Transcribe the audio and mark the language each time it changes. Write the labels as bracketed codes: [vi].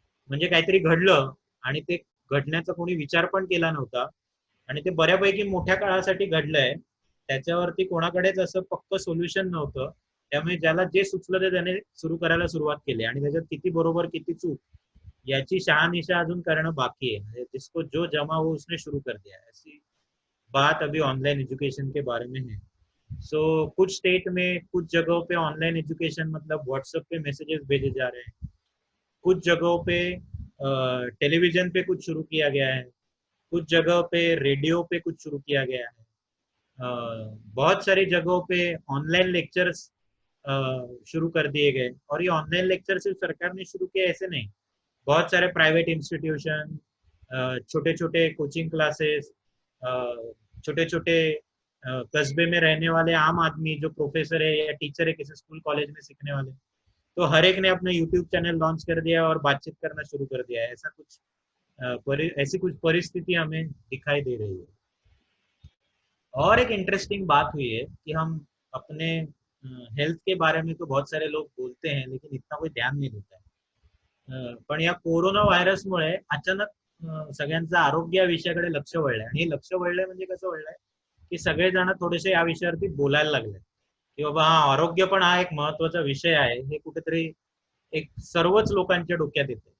[mr] म्हणजे काहीतरी घडलं आणि ते घडण्याचा कोणी विचार पण केला नव्हता आणि ते बऱ्यापैकी मोठ्या काळासाठी घडलंय, त्याच्यावरती कोणाकडेच असं पक्क सोल्युशन नव्हतं. त्यामुळे ज्याला जे सुचलं ते त्याने सुरू करायला सुरुवात केली आणि त्याच्यात किती बरोबर किती चूक याची शहानिशा अजून करणं बाकी है। [hi] जिसको जो जमा हो उसने शुरू कर दिया है, ऐसी बात अभी ऑनलाइन एजुकेशन के बारे में है। कुछ स्टेट में कुछ जगहों पे ऑनलाइन एजुकेशन मतलब व्हाट्सएप पे मैसेजेस भेजे जा रहे हैं, कुछ जगहों पे टेलीविजन पे कुछ शुरू किया गया है, कुछ जगह पे रेडियो पे कुछ शुरू किया गया है, बहुत सारी जगहों पे ऑनलाइन लेक्चर्स शुरू कर दिए गए। और ये ऑनलाइन लेक्चर सिर्फ सरकार ने शुरू किया ऐसे नहीं, बहुत सारे प्राइवेट इंस्टीट्यूशन, छोटे छोटे कोचिंग क्लासेस, छोटे छोटे कस्बे में रहने वाले आम आदमी जो प्रोफेसर है या टीचर है किसी स्कूल कॉलेज में सीखने वाले, तो हर एक ने अपना यूट्यूब चैनल लॉन्च कर दिया और बातचीत करना शुरू कर दिया है। ऐसा कुछ ऐसी कुछ परिस्थिति हमें दिखाई दे रही है। और एक इंटरेस्टिंग बात हुई है कि हम अपने हेल्थ के बारे में तो बहुत सारे लोग बोलते हैं लेकिन इतना कोई ध्यान नहीं देता है। [mr] पण या कोरोना व्हायरसमुळे अचानक सगळ्यांचं आरोग्य या विषयाकडे लक्ष वळलंय आणि हे लक्ष वळलंय म्हणजे कसं वळलंय की सगळेजण थोडेसे या विषयावरती बोलायला लागले की बाबा हा आरोग्य पण हा एक महत्वाचा विषय आहे, हे कुठेतरी एक सर्वच लोकांच्या डोक्यात येते.